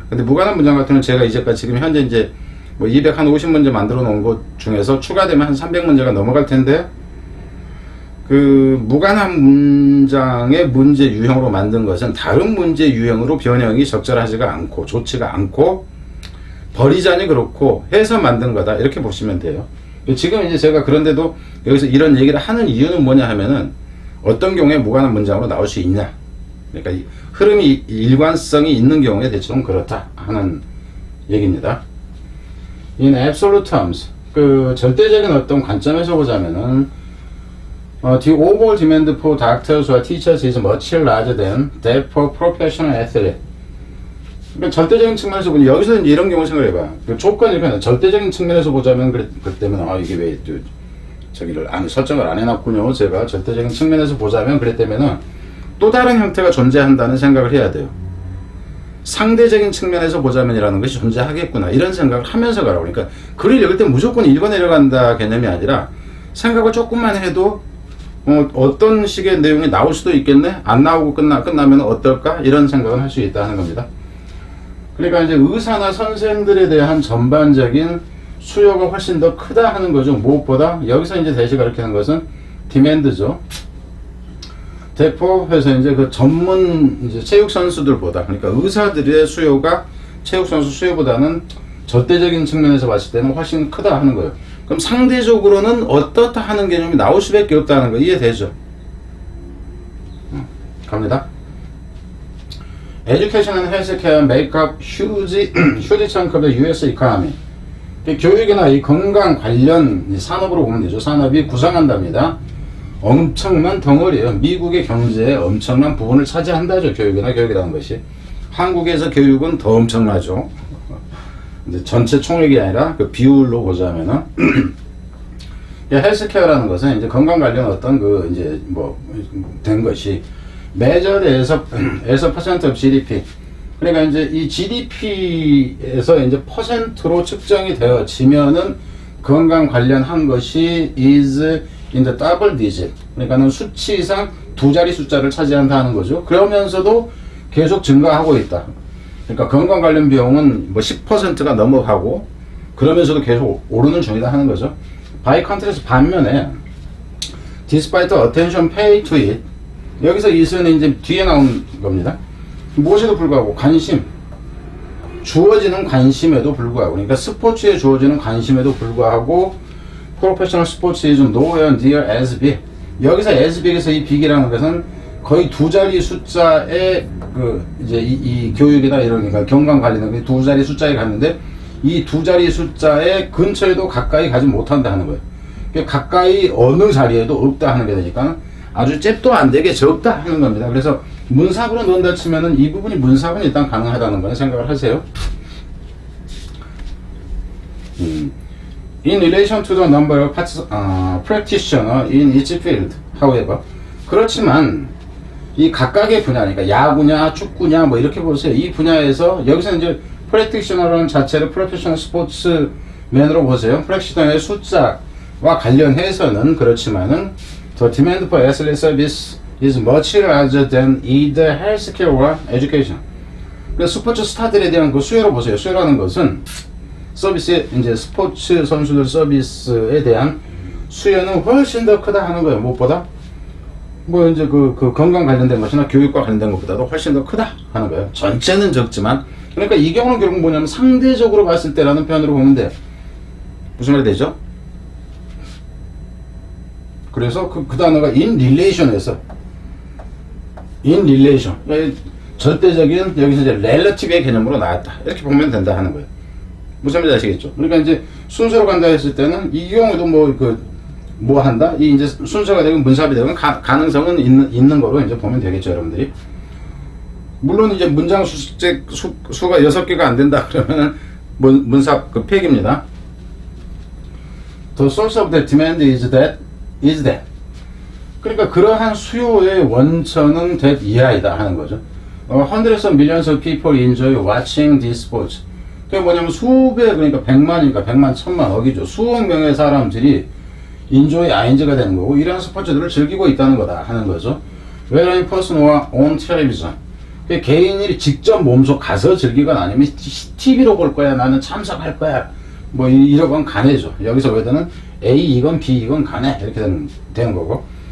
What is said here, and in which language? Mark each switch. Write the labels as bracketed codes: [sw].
[ko] 근데 무관한 문장 같은 경우는 제가 이제까지 지금 현재 이제 뭐 250문제 만들어 놓은 것 중에서 추가되면 한 300문제가 넘어갈 텐데, 그 무관한 문장의 문제 유형으로 만든 것은 다른 문제 유형으로 변형이 적절하지가 않고 좋지가 않고 버리자니 그렇고 해서 만든 거다, 이렇게 보시면 돼요. 지금 이제 제가 그런데도 여기서 이런 얘기를 하는 이유는 뭐냐 하면은 어떤 경우에 무관한 문장으로 나올 수 있냐, 그러니까 이 흐름이 일관성이 있는 경우에 대체로 그렇다 하는 얘기입니다. [en] In absolute terms, [ko] 그 절대적인 어떤 관점에서 보자면은 [en] the overall demand for doctors or teachers is much larger than that for professional athletes. [ko] 그러니까 절대적인 측면에서 보면 여기서 이제 이런 경우 생각해봐. 그 조건이 이렇게 절대적인 측면에서 보자면 그랬다면 이게 왜 저기를 설정을 안 해놨군요. 제가 절대적인 측면에서 보자면 그랬다면은 또 다른 형태가 존재한다는 생각을 해야 돼요. 상대적인 측면에서 보자면이라는 것이 존재하겠구나, 이런 생각을 하면서 가라고. 그러니까 글을 읽을 때 무조건 읽어 내려간다 개념이 아니라 생각을 조금만 해도 어떤 식의 내용이 나올 수도 있겠네, 안 나오고 끝나면 어떨까, 이런 생각을 할 수 있다는 겁니다. 그러니까 이제 의사나 선생들에 대한 전반적인 수요가 훨씬 더 크다 하는 거죠. 무엇보다 여기서 이제 대시 가리키는 것은 디맨드죠. 대포에서 이제 그 전문 이제 체육 선수들보다, 그러니까 의사들의 수요가 체육 선수 수요보다는 절대적인 측면에서 봤을 때는 훨씬 크다 하는 거예요. 그럼 상대적으로는 어떻다 하는 개념이 나올 수밖에 없다는 거 이해되죠? 갑니다. [en] Education and healthcare make up huge chunk of the US economy. [ko] 교육이나 이 건강 관련 산업으로 보면 되죠. 산업이 구성한답니다. 엄청난 덩어리예요. 미국의 경제에 엄청난 부분을 차지한다죠. 교육이라는 것이. 한국에서 교육은 더 엄청나죠. 이제 전체 총액이 아니라 그 비율로 보자면은 헬스케어라는 것은 이제 건강 관련 어떤 그 이제 뭐 된 것이 measured에서 [en] percent of GDP. [ko] 그러니까 이제 이 GDP에서 이제 퍼센트로 측정이 되어지면은 건강 관련한 것이 [en] is in the double digit. [ko] 그러니까는 수치상 두 자리 숫자를 차지한다는 거죠. 그러면서도 계속 증가하고 있다. 그러니까 건강 관련 비용은 뭐 10%가 넘어가고 그러면서도 계속 오르는 중이다 하는 거죠. [en] by contrast [ko] 반면에 [en] despite the attention paid to it, [ko] 여기서 이수는 이제 뒤에 나온 겁니다. 무엇에도 불구하고 관심, 주어지는 관심에도 불구하고, 그러니까 스포츠에 주어지는 관심에도 불구하고 프로페셔널 스포츠 [en] is nowhere near as big. [ko] 여기서 as big에서 이 big이라는 것은 거의 두 자리 숫자의 그 이제 이 교육이나 이런, 그러니까 건강 관련된 두 자리 숫자에 갔는데 이 두 자리 숫자의 근처에도 가까이 가지 못한다 하는 거예요. 그러니까 가까이 어느 자리에도 없다 하는 게 되니까 아주 잽도 안 되게 적다 하는 겁니다. 그래서 문sab으로 넣는다 치면은 이 부분이 문sab은 일단 가능하다는 거는 생각을 하세요. [en] In relation to the number of practitioners in each field, however, [ko] 그렇지만 이 각각의 분야, 그러니까 야구냐, 축구냐, 뭐 이렇게 보세요. 이 분야에서 여기서 이제 practitioner라는 자체를 [en] professional sportsman [ko] 으로 보세요. practitioner의 숫자와 관련해서는 그렇지만은 [en] the demand for athlete service is much larger than either healthcare or education. [ko] 그래서 스포츠 스타들에 대한 그 수요로 보세요. 수요라는 것은 서비스, 이제 스포츠 선수들 서비스에 대한 수요는 훨씬 더 크다 하는 거예요. 무엇보다 뭐 이제 그 건강 관련된 것이나 교육과 관련된 것보다도 훨씬 더 크다 하는 거예요. 전체는 적지만, 그러니까 이 경우는 결국 뭐냐면 상대적으로 봤을 때라는 표현으로 보면 돼. 무슨 말이 되죠? 그래서 그 단어가 in relation에서 in relation, 절대적인 여기서 이제 relative의 개념으로 나왔다, 이렇게 보면 된다 하는 거예요. 무슨 말인지 아시겠죠? 그러니까 이제 순서로 간다 했을 때는 이 경우도 뭐 뭐 한다? 이 이제 순서가 되고 문sab이 되고 가능성은 있는 거로 이제 보면 되겠죠, 여러분들이. 물론 이제 문장 수가 6개가 안 된다 그러면은 문삽 그 폐기입니다. [en] The source of the demand is that. [ko] 그러니까 그러한 수요의 원천은 that 이하이다 하는 거죠. [en] Hundreds of millions of people enjoy watching these sports. [ko] 그게 뭐냐면 수백, 그러니까 100만이니까 100만, 1000만, 억이죠. 수억 명의 사람들이 enjoy, ing가 되는 거고, 이러한 스포츠들을 즐기고 있다는 거다 하는 거죠. [en] Whether in person or on television. [ko] 개인이 직접 몸소 가서 즐기거나 아니면 TV로 볼 거야, 나는 참석할 거야, 뭐 이러건 간해죠. 여기서 whether는 A 이건 B 이건 간해, 이렇게 되는 거고.